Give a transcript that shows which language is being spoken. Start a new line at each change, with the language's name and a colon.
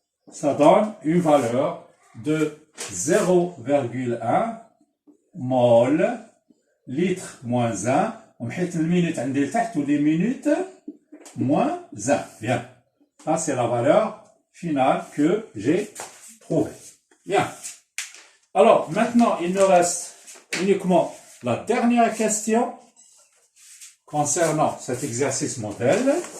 French: Ça donne une valeur de 0,1 mol litre moins 1.
Arabic: ومحيت المينوت عندي لتحت ولي
French: minutes moins 1. Bien. Ça, c'est la valeur finale que j'ai trouvée. Bien. Alors, maintenant, il nous reste uniquement la dernière question concernant cet exercice modèle.